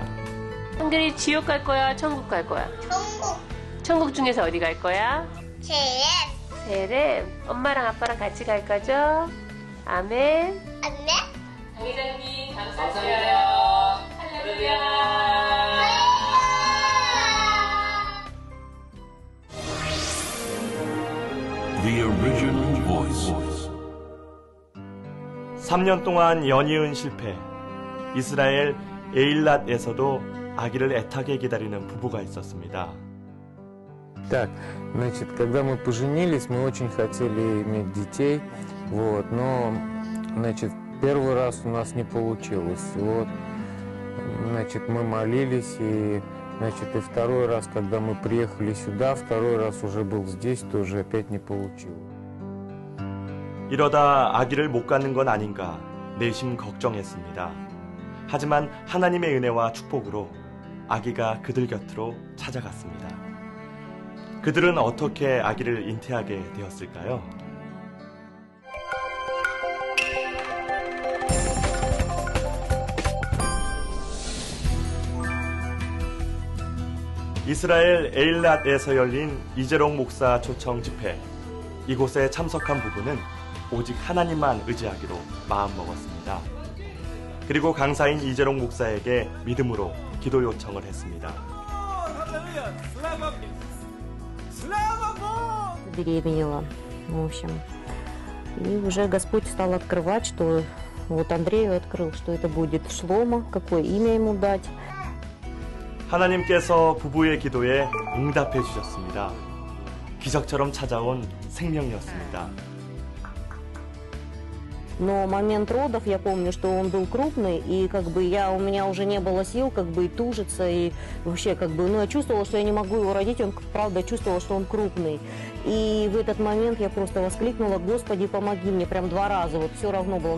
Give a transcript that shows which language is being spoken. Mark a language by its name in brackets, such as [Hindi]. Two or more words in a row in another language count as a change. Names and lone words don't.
[Korean] 성결이 지옥 갈 거야? 천국 갈 거야? 천국. 천국 중에서 어디 갈 거야? 세렘. 세렘. 엄마랑 아빠랑 같이 갈 거죠? 아멘. 안내. 당회장님 감사드려요. 할렐루야. [English] The original voice. [Korean] 3년 동안 연이은 실패. 이스라엘 에일랏에서도 아기를 애타게 기다리는 부부가 있었습니다. [Russian] Так, значит, когда мы поженились, мы очень хотели иметь детей, но, значит, первый раз у нас не получилось. Значит, мы молились, и, значит, и второй раз, когда мы приехали сюда, второй раз уже был здесь, тоже опять не получилось. [Korean] 이러다 아기를 못 갖는 건 아닌가 내심 걱정했습니다. 하지만 하나님의 은혜와 축복으로 아기가 그들 곁으로 찾아갔습니다. 그들은 어떻게 아기를 잉태하게 되었을까요? 이스라엘 에일랏에서 열린 이재롱 목사 초청 집회. 이곳에 참석한 부부는 오직 하나님만 의지하기로 마음먹었습니다. 그리고 강사인 이재롱 목사에게 믿음으로 기도 요청을 했습니다. [Russian] Беременела, в общем. И уже Господь стал открывать, что вот Андрею открыл, что это будет Шломо, какое имя ему дать. [Korean] 하나님께서 부부의 기도에 응답해 주셨습니다. 기적처럼 찾아온 생명이었습니다. [Russian] Но момент родов, я помню, что он был крупный, и у меня уже не было сил и тужиться, и вообще я чувствовала, что я не могу его родить, он правда чувствовал, что он крупный. И в этот момент я просто воскликнула: Господи, помоги мне, прям 2 раза, вот все равно было.